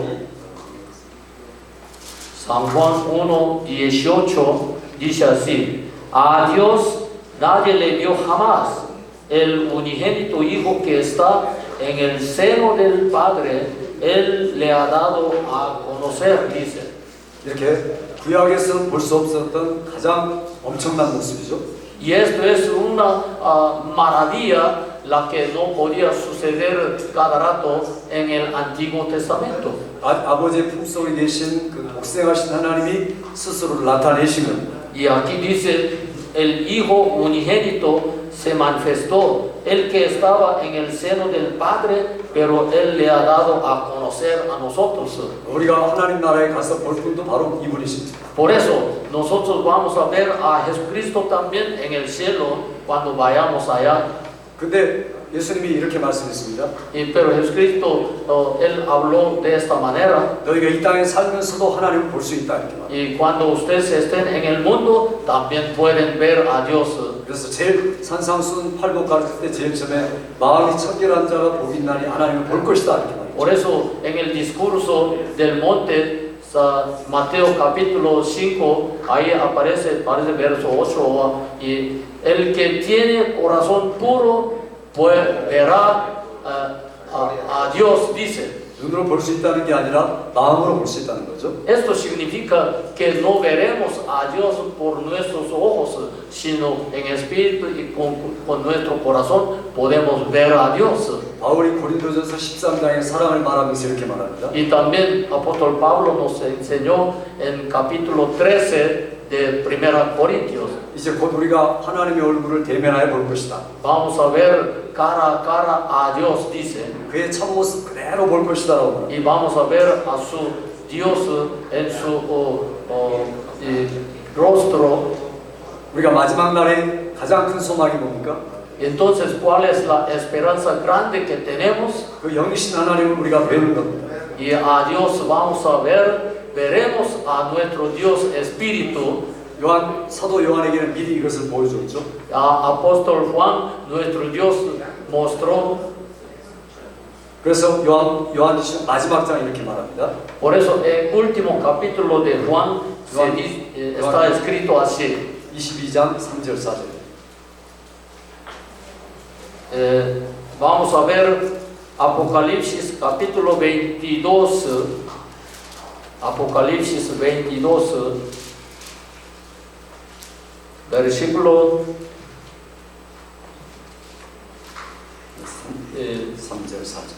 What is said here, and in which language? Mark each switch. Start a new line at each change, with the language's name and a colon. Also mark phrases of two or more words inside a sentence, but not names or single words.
Spanish: San Juan 1:18 dice así: a Dios nadie le vio jamás. El unigénito Hijo que está en el seno del Padre, Él le ha dado a conocer, dice.
Korean: 이렇게 구약에서 볼 수 없었던 가장 엄청난 모습이죠.
Spanish: Y esto es una maravilla, la que no podía suceder cada rato en el Antiguo Testamento.
Korean: 아버지의 품속에 계신 그 복생하신 하나님이 스스로 나타내신 겁니다.
Spanish: Y aquí dice: el Hijo unigénito se manifestó, el que estaba en el seno del Padre, pero Él le ha dado a conocer a nosotros.
Korean: 우리가 하나님 나라에 가서 볼 분도 바로 이분이십니다.
Spanish: Por eso nosotros vamos a ver a Jesucristo también en el cielo cuando vayamos allá.
Korean: 근데 예수님이 이렇게 말씀했습니다.
Spanish: Pero Jesucristo, Él habló de esta manera.
Korean: 너희가 이 땅에 살면서도 하나님을 볼 수 있다 이렇게 말합니다.
Spanish: Y cuando ustedes estén en el mundo, también pueden ver a Dios.
Korean: 그래서 제일 산상수훈 8복 가르칠 때 제일 처음에 마음이 청결한 자가 복이 있나니 하나님을 볼 것이다 이렇게 말합니다.
Spanish: Por eso en el discurso del monte, Mateo capítulo 5, ahí aparece verso 8, y el que tiene corazón puro, pues verá a Dios, dice.
Korean: 눈으로 볼 수 있다는 게 아니라 마음으로 볼 수 있다는 거죠.
Spanish: Esto significa que no veremos a Dios por nuestros ojos, sino en espíritu y con nuestro corazón podemos ver a Dios.
Korean: 바울이 고린도전서 13장에 사랑을 말하면서 이렇게 말합니다.
Spanish: Y también apóstol Pablo nos enseñó en capítulo 13 de 1 Corintios.
Korean: 이제 곧 우리가 하나님의 얼굴을 대면하여 볼 것이다.
Spanish: Vamos a ver cara a cara a Dios, dice.
Korean: 그의 참모습 그대로 볼 것이다라고 말합니다.
Spanish: Y vamos a ver a su Dios en su rostro.
Korean: 우리가 마지막 날에 가장 큰 소망이 뭡니까?
Spanish: Entonces, ¿cuál es la esperanza grande que tenemos?
Korean: 그 영이신 하나님을 우리가 뵈는 겁니다.
Spanish: Y a Dios vamos a ver, veremos a nuestro Dios Espíritu.
Korean: 사도 요한에게는 미리 이것을 보여줬죠.
Spanish: Apóstol Juan, nuestro Dios mostró.
Korean: 그래서 요한지시 마지막 장 이렇게 말합니다.
Spanish: Por eso, el último capítulo de Juan está escrito así.
Korean: 22장 3절 4절.
Spanish: Vamos a ver Apocalipsis capítulo 22. Apocalipsis 22, versículo
Korean: 3절 4절.